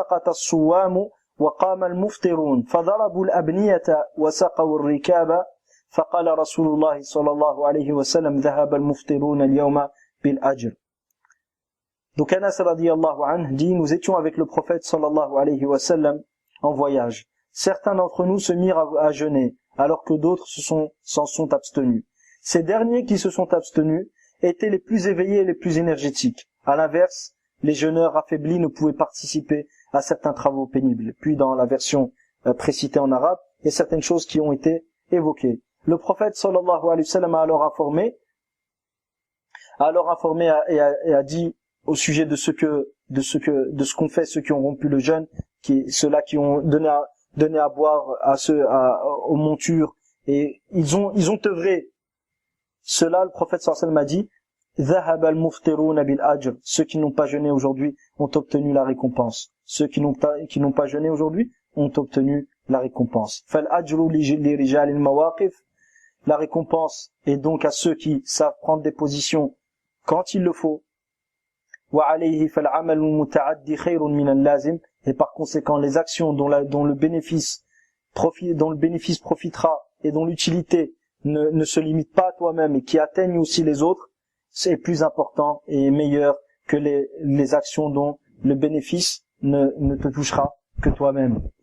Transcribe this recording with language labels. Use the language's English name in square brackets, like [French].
[Arabic] الصوام وقام المفطرون فضربوا الأبنية وسقوا الركاب فقال رسول الله صلى الله عليه وسلم ذهب المفطرون اليوم بالأجر. [French] Donc Anas radiyallahu anhu dit, nous étions avec le prophète sallallahu alayhi wa sallam en voyage. Certains d'entre nous se mirent à jeûner, alors que d'autres s'en sont abstenus. Ces derniers qui se sont abstenus étaient les plus éveillés et les plus énergétiques. À l'inverse, les jeûneurs affaiblis ne pouvaient participer à certains travaux pénibles. Puis dans la version précitée en arabe, il y a certaines choses qui ont été évoquées. Le prophète sallallahu alayhi wa sallam a alors informé et a dit au sujet de ce qu'ont fait ceux qui ont rompu le jeûne, ceux-là qui ont donné à boire aux montures, et ils ont œuvré. Cela, le prophète sallallahu alayhi wa sallam a dit [Arabic] ذهب المفطرون بالأجر. [French] Ceux qui n'ont pas jeûné aujourd'hui ont obtenu la récompense. Ceux qui n'ont pas jeûné aujourd'hui ont obtenu la récompense. [Arabic] فالأجر لرجال المواقف. [French] La récompense est donc à ceux qui savent prendre des positions quand il le faut. [Arabic] وعليه فالعمل المتعدي خير من اللازم. [French] Et par conséquent, les actions dont le bénéfice profitera et dont l'utilité ne se limite pas à toi-même et qui atteignent aussi les autres, est plus important et meilleur que les actions dont le bénéfice ne te touchera que toi-même.